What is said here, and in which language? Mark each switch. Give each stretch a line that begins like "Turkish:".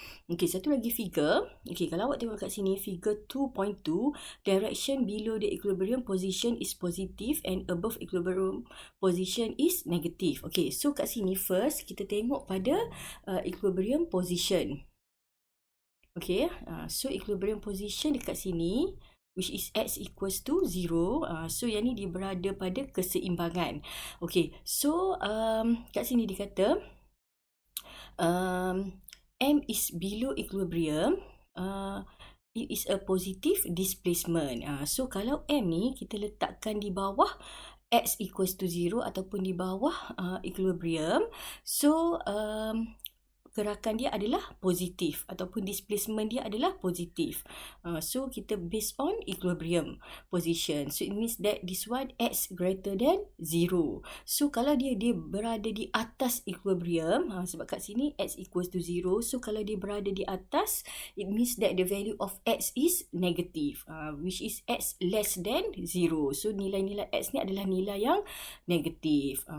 Malay: Okey, satu lagi figure. Okey, kalau awak tengok kat sini,
English: figure 2.2, direction below the equilibrium position is positive and above equilibrium position is negative.
Malay: Okey, so kat sini first kita tengok pada equilibrium position.
English: Okey, so equilibrium position
Malay: dekat sini,
English: which is x equals to 0.
Malay: So yang ni dia berada pada keseimbangan.
English: Okey, so
Malay: kat sini dia kata
English: M is below equilibrium, it is a positive displacement.
Malay: So kalau M ni kita letakkan di bawah x equals to 0 ataupun di bawah equilibrium, so gerakan dia adalah positif ataupun displacement dia adalah positif.
English: So kita based on equilibrium position. So it means that this one x greater than 0.
Malay: So kalau dia berada di atas equilibrium, sebab kat sini x equals to 0.
English: So
Malay: kalau dia berada di atas,
English: it means that the value of x is negative, which is x less than 0.
Malay: So nilai-nilai x ni adalah nilai yang negatif.